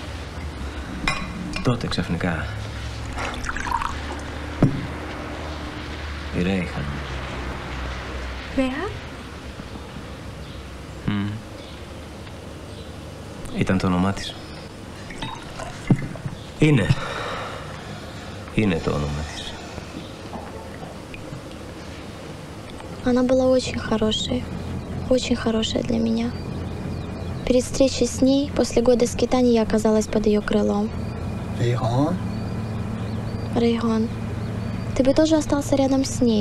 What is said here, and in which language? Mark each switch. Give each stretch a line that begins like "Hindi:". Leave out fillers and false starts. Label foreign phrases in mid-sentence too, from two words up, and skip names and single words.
Greek: Τότε ξαφνικά. Η Ρέιχαν. Ρέα? Ήταν το όνομά της. Είναι το όνομα της.
Russian: Она была очень хорошая для меня. Перед встречей с ней, после года скитаний, я оказалась под ее крылом. Рейхан, ты бы тоже остался рядом с ней.